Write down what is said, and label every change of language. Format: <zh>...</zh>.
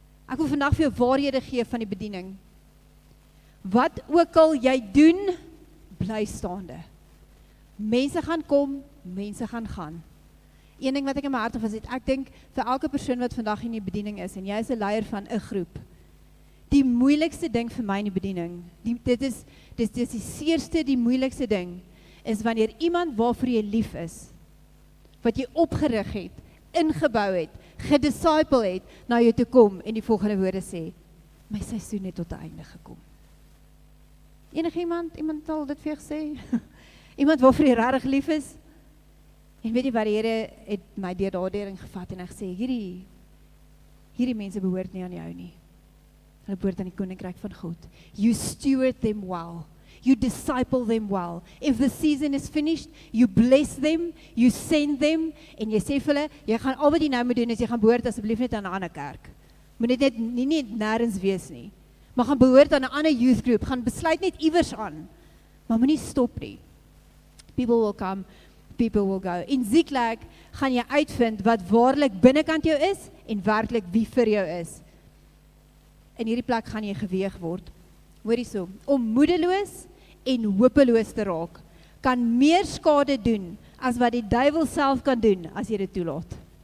<af>Ek wil vandag vir jou waarhede gee van die bediening. Wat ook al jy doen, bly staande. Mense gaan kom, mense gaan gaan. Een ding wat ek in my hart was, ek dink vir elke persoon wat vandag in die bediening is, en jy is 'n leier van 'n groep, die moeilikste ding vir my in die bediening, dit is die seerste, die moeilikste ding, is wanneer iemand waarvoor jy lief is, wat jy opgerig het, ingebou het, gedisciple het, na jou toe kom en die volgende woorde sê, my seisoen het tot 'n einde gekom. Iemand al dit vir jou gesê? Iemand waarvoor jy regtig lief is? En weet jy wat, die Here het my deur daardie gevat en hy gesê, hierdie mense behoort nie aan jou nie. Hulle behoort aan die koninkryk van God.</af> <en>You steward them well. You disciple them well. If the season is finished, you bless them, you send them,</en> <af>en jy sê vir hulle, jy gaan al wat jy nou moet doen, is jy gaan behoort asseblief net aan 'n ander kerk. Moet dit nie nêrens wees nie. Maar gaan behoort aan 'n ander youth group, gaan besluit net iewers aan. Maar moenie stop nie.</af> <en>People will come, people will go.</en> <af>In Ziklag gaan jy uitvind wat waarlik binnekant jou is, en werklik wie vir jou is. In hierdie plek gaan jy geweeg word. Hoorie so, om moedeloos en hopeloos te raak, kan meer skade doen, as wat die duiwel self kan doen, as jy dit toelaat.</af>